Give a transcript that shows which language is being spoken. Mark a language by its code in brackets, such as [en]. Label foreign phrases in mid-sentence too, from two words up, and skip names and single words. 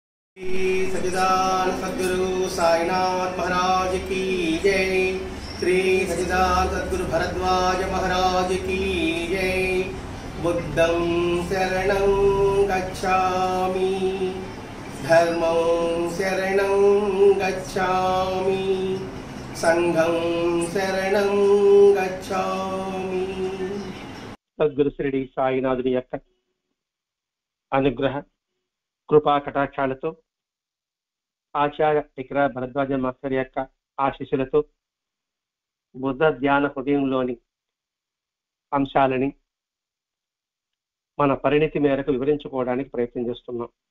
[hi] श्री सच्चिदानंद सद्गुरु साईनाथ महाराज की जय। श्री सच्चिदानंद सद्गुरु भरद्वाज महाराज की जय। [pi] बुद्धं शरणं गच्छामि, धर्मं शरणं गच्छामि, संघं शरणं गच्छामि। [te] సద్గురు శ్రీ సాయినాథుని యొక్క అనుగ్రహ కృపా కటాక్షాలతో, ఆచార్య ఇక్కడ భరద్వాజ మాస్టర్ యొక్క ఆశీస్సులతో బుద్ధ ధ్యాన హృదయంలోని అంశాలని మన పరిణితి మేరకు వివరించుకోవడానికి ప్రయత్నం చేస్తున్నాం.